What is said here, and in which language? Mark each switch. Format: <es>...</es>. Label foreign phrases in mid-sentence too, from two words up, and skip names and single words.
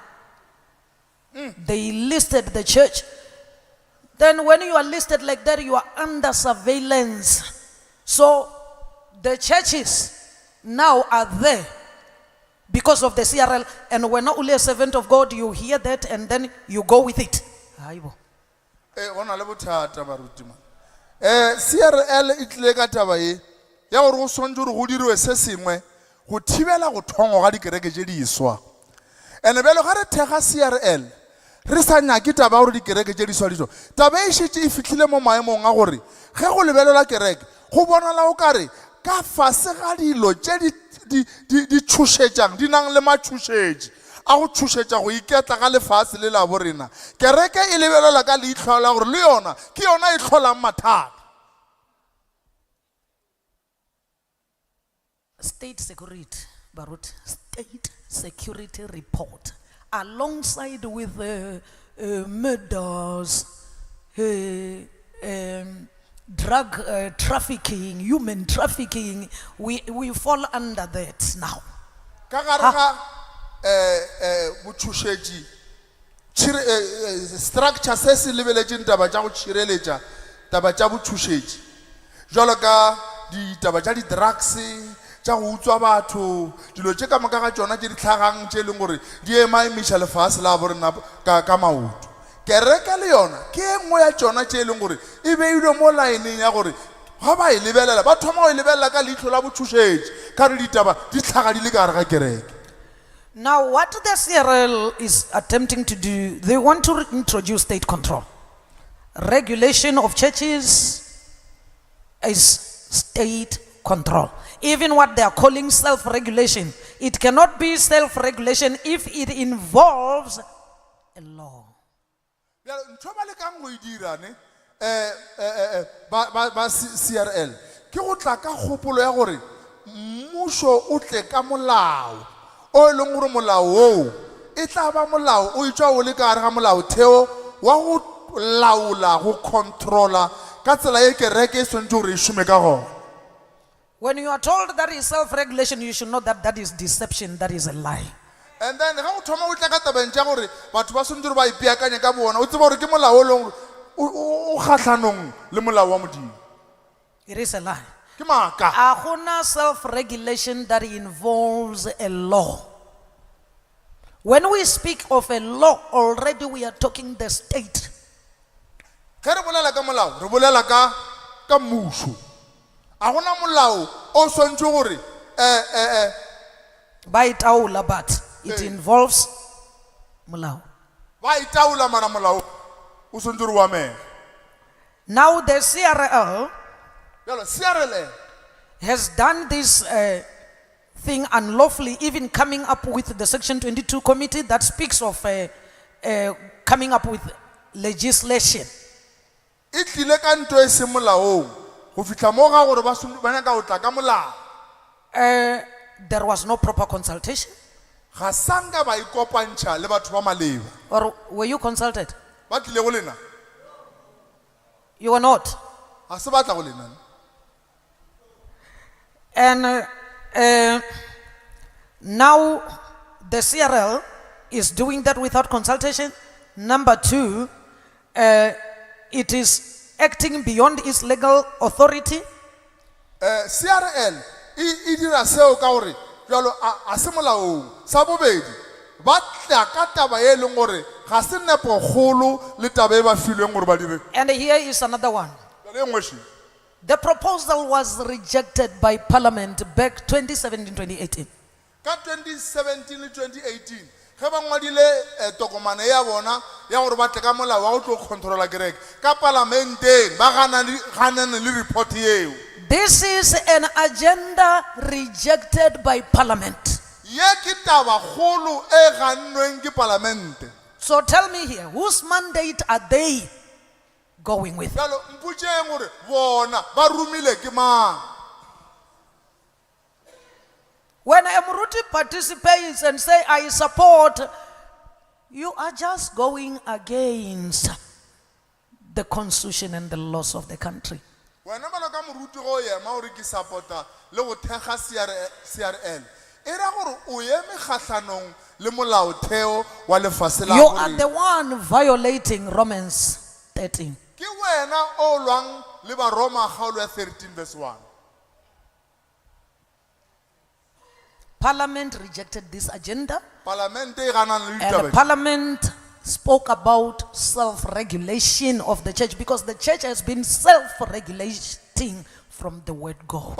<en>They listed the church. Then when you are listed like that, you are under surveillance. So the churches now are there because of the CRL. And when not only a servant of God, you hear that and then you go with it.</en> <nso>CRL itle ka taba e ya gore go swantse gore go diriwe se sengwe go thibela go thongo ga dikereke tše diswa. Ene belo ga re thega CRL re sa nyake taba gore dikereke tše diswa diso taba e šetše e fitlhile mo maemong a gore ge go lebelela kereke go bonala o kare ka fase ga dilo tše di tšhošetšang di nang le matšhošetši a go tšhošetša go iketla ga lefase le la borena kereke e lebelela ka leitlho la gore le yona ke yona e tlholang mathata.</nso> <en>State security report alongside with murders, drug trafficking, human trafficking, we fall under that now.</en> <nso>Botšhošetši structure se se lebeletšeng taba tša go tšhireletša taba tša botšhošetši jalo ka ditaba tša di-drugs tša go utswa batho dilo tše ka moka ga tšona tše di tlhagang tše e leng gore di ema emiša lefase la borena ka maoto. Kereke le yona ke e nngwe ya tšona tše e leng gore e beilwe mo laeneng ya gore ga ba e lebelela ba thoma go e lebelela ka leitlho la botšhošetši ka re ditaba di tlhaga di le ka gare ga kereke.</nso> <en>Now what the CRL is attempting to do, they want to introduce state control. Regulation of churches is state control. Even what they are calling self-regulation, it cannot be self-regulation if it involves a law.</en> <nso>CRL ke go tla ka kgopolo ya gore mmušo o tle ka molao o e leng gore molao oo e tla ba molao o itšwa o le ka gare ga molaotheo wa go laola go controla ka tsela ye kereke e swantse gore e šome ka gona.</nso> <en>When you are told that is self-regulation, you should know that that is deception, that is a lie. And then</en> <nso>ga o thoma o tla ka tabeng tša gore batho ba swantse ba ipeakanye ka bona o tseba gore ke molao o leng o kgatlhanong le molao wa modimo.</nso> <en>It is a lie.</en> <nso>Ke maaka.</nso> <en>Aguna self-regulation that involves a law. When we speak of a law, already we are talking the state.</en> <nso>Ge re bolela ka molao re bolela ka mmušo. A gona molao o swantse gore Ba itaola,</nso> <en>but it involves molao.</en> <nso>ba itaola mara molao o swantse gore wa mega.</nso> <en>Now the CRL</en> <nso>Jalo CRL</nso> <en>has done this thing unlawfully, even coming up with the Section 22 committee that speaks of coming up with legislation.</en> <nso>e tlile ka nto e se molaong go fitlha mo ga gore ba nyaka go tla ka molao.</nso> <en>There was no proper consultation.</en> <nso>Ga sanka ba ikopantšha le batho ba maleba.</nso> <en>Or were you consulted?</en> <nso>Ba tlile go lena</nso> <en>You were not.</en> <nso>ga se batla go lena.</nso> <en>And now the CRL is doing that without consultation. Number two, it is acting beyond its legal authority.</en> <nso>CRL e dira seo ka gore jalo a se molaong. Sa bobedi ba tla ka taba e leng gore ga se nepo kgolo le taba e ba filweng gore ba dire.</nso> <en>And here is another one.</en> <nso>Jalo e nngwe she.</nso> <en>The proposal was rejected by Parliament back 2017-2018.</en> <nso>Ka 2017 le 2018 ge ba ngwadile tokomane ya bona ya gore ba tle ka molao wa go tlo controla kereke ka parlamenteng ba ganane le report eo.</nso> <en>This is an agenda rejected by Parliament.</en> <nso>Ye ke taba kgolo e gannweng ke parlamente.</nso> <en>So tell me here, whose mandate are they going with?</en> <nso>Jalo mpotšeng gore bona ba rumile ke mang.</nso> <en>When Emruti participates and say, I support, you are just going against the constitution and the laws of the country.</en> <nso>Wena bala ka moruti go ema gore ke supporta le go thega CRL e ra gore o eme kgatlhanong le molaotheo wa lefase la</nso> <en>You</en> <nso>gore</nso> <en>are the one violating Romans 13.</en> <nso>ke wena o lwang le Baroma kgaolo ya 13 verse 1.</nso> <en>Parliament rejected this agenda,</en> <nso>Parlamente e ganang le</nso> <en>and</en> <nso>ditaba</nso> <en>the</en> <nso>tse.</nso> <en>Parliament spoke about self-regulation of the church, because the church has been self-regulating from the word go.</en>